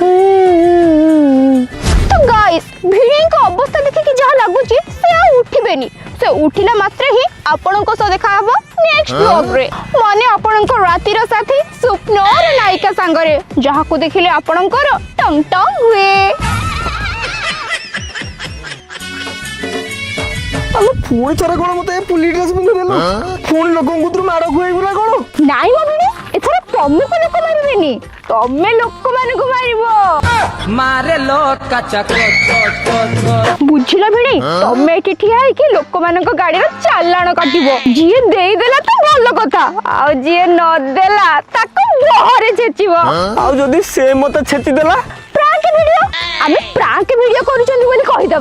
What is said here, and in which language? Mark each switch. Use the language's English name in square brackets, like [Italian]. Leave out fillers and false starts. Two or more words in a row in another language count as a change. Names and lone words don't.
[Odia] ତ ଗାଇସ୍ ଭିଣେଇଙ୍କ ଅବସ୍ଥା ଦେଖିକି ଯାହା ଲାଗୁଛି ସେ ଆଉ ଉଠିବେନି ସେ ଉଠିଲା ମାତ୍ରେ ହିଁ ଆପଣଙ୍କ ସହ ଦେଖା ହବ [English] next blog [Odia] ରେ ମାନେ ଆପଣଙ୍କ ରାତିର ସାଥୀ ସ୍ୱପ୍ନର ନାୟିକା ସାଙ୍ଗରେ ଯାହାକୁ ଦେଖିଲେ ଆପଣଙ୍କର ଟଙ୍ଗ ଟଙ୍ଗ ହୁଏ ଆମେ ପୁଣି ଥରେ କଣ ମତେ ପୁଲି ଡ୍ରେସ ପିନ୍ଧେଇ ଦେଲ ପୁଣି ଲୋକଙ୍କୁ ତୁ ମାଡ଼ ଖୁଆଇବୁ ନା କଣ ନାଇଁ ମୋ ଭିଣେଇ ଏଥର ତମକୁ ଲୋକ ମାରିବେନି ତମେ ଲୋକମାନଙ୍କୁ ମାରିବ [Hindi] मारे लोग का चक [Odia] ବୁଝିଲ ଭିଣେଇ ତମେ ଏଠି ଠିଆ ହେଇକି ଲୋକମାନଙ୍କ ଗାଡିର ଚାଲାଣ କାଟିବ ଯିଏ ଦେଇଦେଲା ତ ଭଲ କଥା ଆଉ ଯିଏ ନଦେଲା ତାକୁ ବହରେ ଛେଚିବ ଆଉ ଯଦି ସେ ମତେ ଛେଚି ଦେଲା [English] prank video [Odia] ଆମେ [English] prank video [Odia] କରୁଛନ୍ତି ବୋଲି କହିଦବା